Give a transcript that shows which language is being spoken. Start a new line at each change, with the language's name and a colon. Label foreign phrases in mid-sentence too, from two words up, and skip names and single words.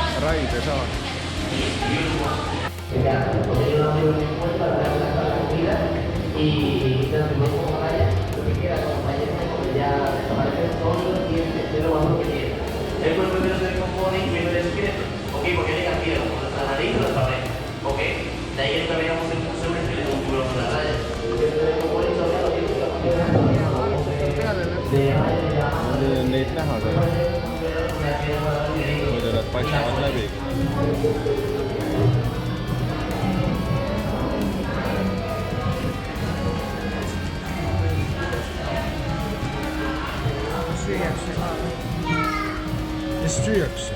Estonian: Raide saar.
Spanish: El cuerpo primero se descompone y primero el esqueleto. Ok, porque hay que cambiar la nariz o la pared. Ok, de ahí entramos en un esqueleto, un culo con la raya.
Estonian: Neid näha seal. Muidu nad paistavad läbi. Mis süüakse?